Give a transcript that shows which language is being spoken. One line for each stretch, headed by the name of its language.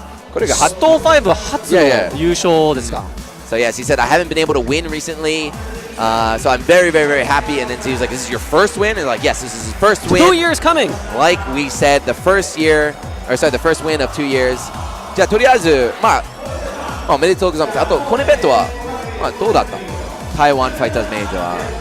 Japanese: Stole 5初の優勝ですか?
English: So yes, he said, I haven't been able to win recently, so I'm very, very, very happy. And then he was like, this is your first win? And like, yes, this is his first win. 2 years coming. Like we said, the first win of 2 years.
Japanese: じゃあとりあえず、おめでとうございます。あと、このイベントは、どうだった？Taiwan Fighters Major は。